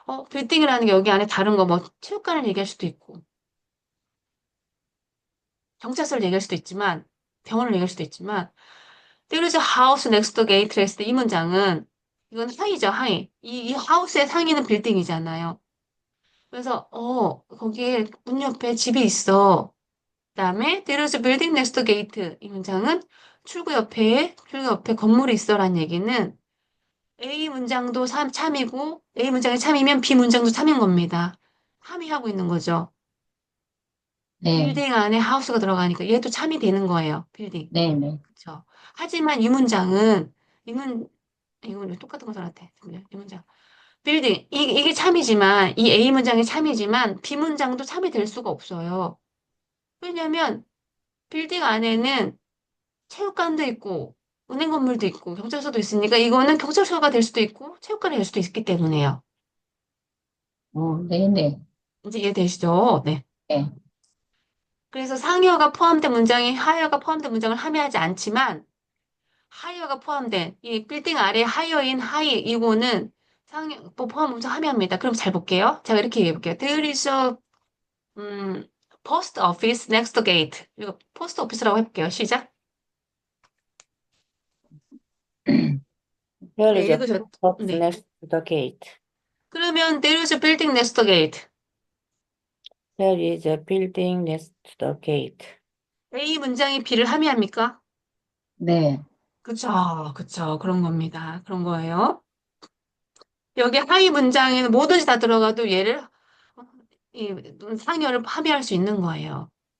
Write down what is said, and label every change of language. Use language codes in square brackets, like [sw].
[ko] 빌딩이라는 게 여기 안에 다른 거 뭐 체육관을 얘기할 수도 있고 경찰서를 얘기할 수도 있지만 병원을 얘기할 수도 있지만 [en] There is a house next to gate [ko] 했을 때 이 문장은 이건 하이죠, 하이. 이 하우스의 상위는 빌딩이잖아요. 그래서 거기에 문 옆에 집이 있어. 그다음에 [en] There is a building next to gate. [ko] 이 문장은 출구 옆에 건물이 있어란 얘기는 A 문장도 참이고 A 문장이 참이면 B 문장도 참인 겁니다. 함의하고 있는 거죠. 네, 빌딩 안에 하우스가 들어가니까 얘도 참이 되는 거예요. 빌딩. 네, 네, 그렇죠. 하지만 이 문장은 이건 똑같은 거 같아. 이 문장. 빌딩. 이게 참이지만 이 A 문장이 참이지만 B 문장도 참이 될 수가 없어요. 왜냐면 빌딩 안에는 체육관도 있고 은행 건물도 있고 경찰서도 있으니까 이거는 경찰서가 될 수도 있고 체육관이 될 수도 있기 때문에요. 네, 네, 이제 이해되시죠? 네. 네, 그래서 상위어가 포함된 문장이 하위어가 포함된 문장을 함의하지 않지만 하이어가 포함된 이 빌딩 아래 하이어인 하이 이거는 상위 뭐 포함 문장 함의합니다. 그럼 잘 볼게요. 제가 이렇게 얘기해 볼게요. [en] There is a post office next gate. [ko] 이거 포스트 오피스라고 해볼게요. 시작. [en] There [ko] 네, [en] is a [ko] 읽으셨. [en] box [ko] 네. [en] next to the gate. [ko] 그러면 [en] there is a building next gate. There is a building next to the gate. [ko] A 문장이 B를 함의합니까? 네, 그쵸, 그쵸. 그런 겁니다. 그런 거예요. 여기 하위 문장에는 뭐든지 다 들어가도 얘를 이 상여를 함의할 수 있는 거예요.